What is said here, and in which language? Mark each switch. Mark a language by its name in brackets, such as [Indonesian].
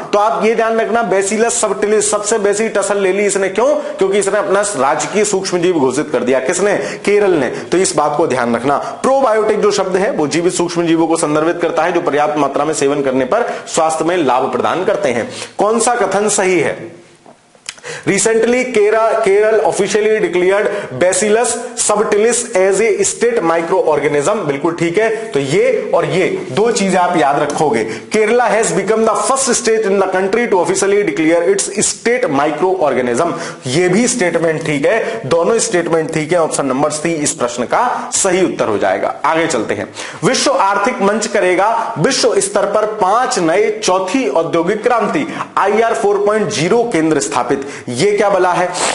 [Hindi] तो आप ये ध्यान रखना, बैसिलस सबटिलिस सबसे बेसी टसल ले ली इसने, क्यों? क्योंकि इसने अपना राजकीय सूक्ष्म जीव घोषित कर दिया। किसने? केरल ने। तो इस बात को ध्यान रखना। प्रोबायोटिक जो शब्द है वो जीवित सूक्ष्म जीवों को संदर्भित करता है जो पर्याप्त मात्रा में सेवन करने पर स्वास्थ्य में लाभ प्रदान करते हैं। कौन सा कथन सही है? [English] Recently, Kerala officially declared Bacillus subtilis as a state microorganism. [Hindi] बिल्कुल ठीक है। तो ये और ये दो चीजें आप याद रखोगे। [English] Kerala has become the first state in the country to officially declare its state microorganism. [Hindi] ये भी स्टेटमेंट ठीक है, दोनों स्टेटमेंट ठीक है। ऑप्शन नंबर सी इस प्रश्न का सही उत्तर हो जाएगा। आगे चलते हैं। विश्व आर्थिक मंच करेगा विश्व स्तर पर 5 नए चौथी औद्योगिक क्रांति IR 4.0 केंद्र स्थापित। ये क्या बला है?